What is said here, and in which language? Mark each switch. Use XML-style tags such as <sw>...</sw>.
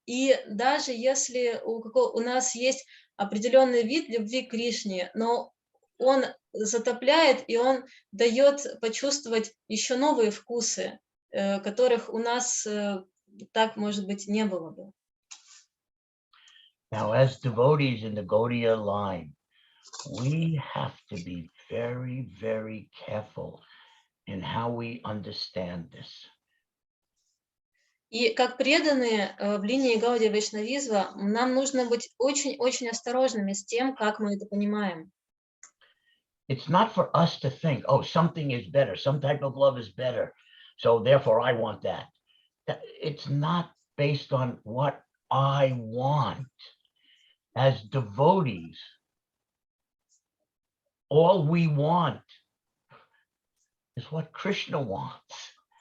<ru>И даже если у нас есть определенный вид любви к Кришне, но он затопляет, и он дает почувствовать еще новые вкусы, которых у нас так, может быть, не было бы.</ru> <en>Now, as devotees in the Gaudiya line, we have to be very, very careful in how we understand this.</en> <ru>И как преданные в линии Гаудия Вайшнавизма, нам нужно быть очень-очень осторожными с тем, как мы это понимаем.</ru> <en>It's not for us to think, oh, something is better, some type of love is better, so therefore I want that. It's not based on what I want. As devotees, all we want is what Krishna wants.</en>